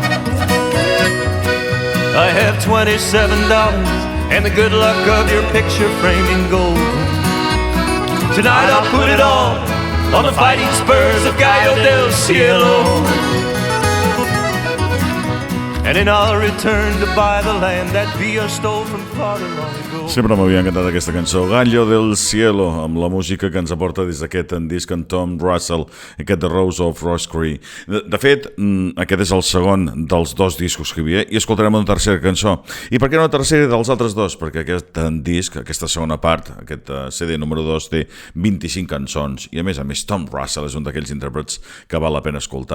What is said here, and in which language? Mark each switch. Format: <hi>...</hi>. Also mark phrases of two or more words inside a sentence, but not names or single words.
<en>I have $27 and the good luck of your picture framed in gold. Tonight I'll put it all on the fighting spurs of Gallo del Ciello. And then I'll return to buy the land that Villa stole from father long ago.</en> <ca>Sempre m'havia encantat aquesta cançó, Gallo del Ciello, amb la música que ens aporta des d'aquest disc en Tom Russell, aquest The Rose of Roscrae. De fet, aquest és el segon dels dos discos que hi havia, i escoltarem una tercera cançó. I per què no una tercera dels altres dos? Perquè aquest disc, aquesta segona part, aquest CD número 2, té 25 cançons, i a més, Tom Russell és un d'aquells intèrprets que val la pena escoltar.</ca>